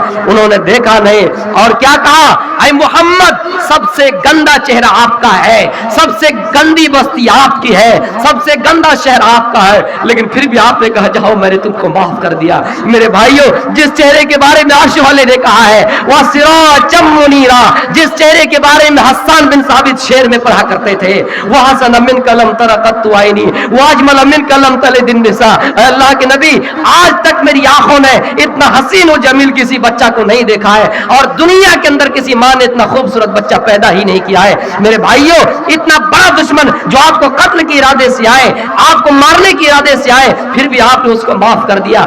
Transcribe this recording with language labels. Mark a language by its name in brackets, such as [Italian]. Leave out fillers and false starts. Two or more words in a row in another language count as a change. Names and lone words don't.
[Urdu] انہوں نے دیکھا نہیں اور کیا کہا, اے محمد سب سے گندا چہرہ آپ کا ہے, سب سے گندی بستی آپ کی ہے, سب سے گندا شہر آپ کا ہے, لیکن پھر بھی آپ نے کہا جاؤ میں نے تم کو معاف کر دیا. میرے بھائیوں جس چہرے کے بارے میں عرش والے نے کہا ہے وہ [Arabic] سراجم منیرا, [Urdu] جس چہرے کے بارے میں حسان بن ثابت شعر میں پڑھا کرتے تھے, وہ [Arabic] حسن من کلم ترقت عینی واجمل من کلم تلد النساء. [Urdu] اللہ کے نبی آج تک میری آنکھوں نے اتنا حسین و جمیل کسی بچہ کو نہیں دیکھا ہے, اور دنیا کے اندر کسی ماں نے اتنا خوبصورت بچہ پیدا ہی نہیں کیا ہے. میرے بھائیوں اتنا بڑا دشمن جو آپ کو قتل کے ارادے سے آئے, آپ کو مارنے کے ارادے سے آئے, پھر بھی آپ نے اس کو معاف کر دیا.